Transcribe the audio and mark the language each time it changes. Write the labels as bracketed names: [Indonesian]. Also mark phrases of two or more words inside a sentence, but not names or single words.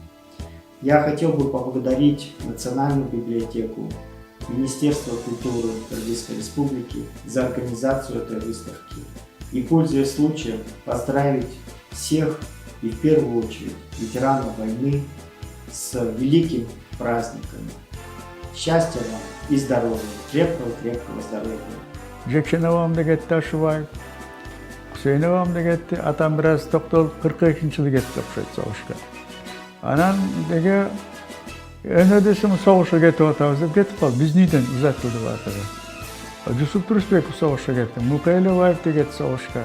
[Russian] Я хотел бы поблагодарить Национальную библиотеку, Министерство культуры Кыргызской Республики за организацию этой выставки и, пользуясь случаем, поздравить всех и в первую очередь ветеранов войны с великим праздником. Счастья вам и здоровья, крепкого здоровья. [Kyrgyz] Жекшен абам кетти Ашыбаев, Кусейн абам кетти, атам бираз токтолуп 42-жылы кетти окшойт согушка. Анан деге өнөдөсүң согушка кетип атабыз деп кетип калды. Биздин үйдөн узатылды баатыры. Жусуп Турусбеков согушка кетти, Мукайлабаев да кетти согушка.